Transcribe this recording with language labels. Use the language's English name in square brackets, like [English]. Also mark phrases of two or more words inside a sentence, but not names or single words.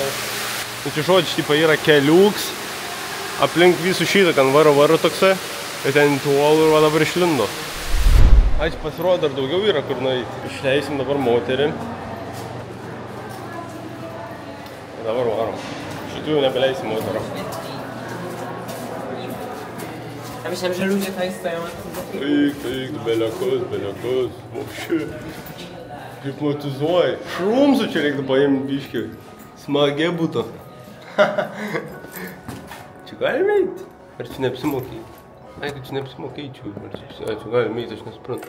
[Lithuanian] Čia žodžiu, tipa yra keliuks. Aplink visų šitą, ten varo toksai. Ir ten tuolų ir va dabar išlindo. Ai, čia pasirodo, dar daugiau yra kur nueiti. Išleisim dabar moterį. Ir dabar varom. Šitų jau nebeleisim moterą. [Polish] Ja myślałem, że ludzie tutaj stoją. [Lithuanian] Eik, beliakus. Vapšė. Hipnotizuoji. Šrumsų čia reiktų paimti biškį. Smagiai būtų. Čia galime eiti? Ar čia neapsimokėjai? Ai, kad čia neapsimokėjai, čia galime eiti, aš nesuprantu.